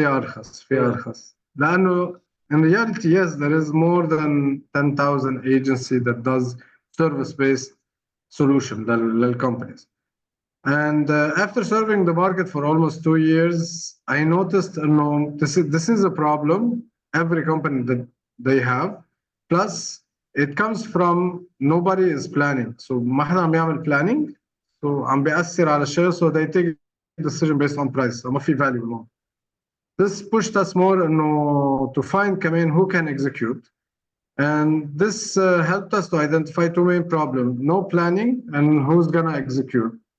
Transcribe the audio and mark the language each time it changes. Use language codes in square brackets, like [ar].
[ar] ارخص لانه [en] in reality, yes, there is more than 10,000 agency that does service based solution للcompanies. And after serving the market for almost 2 years, I noticed no, this is a problem every company that they have. Plus, it comes from nobody is planning. So [ar] ما حدا عم يعمل planning. So عم بيأثر على الشغل. [en] So they take decision based on price. So [ar] ما في [en] value more. This pushed us more to find كمان who can execute. And this helped us to identify two main problems: no planning and who's gonna execute.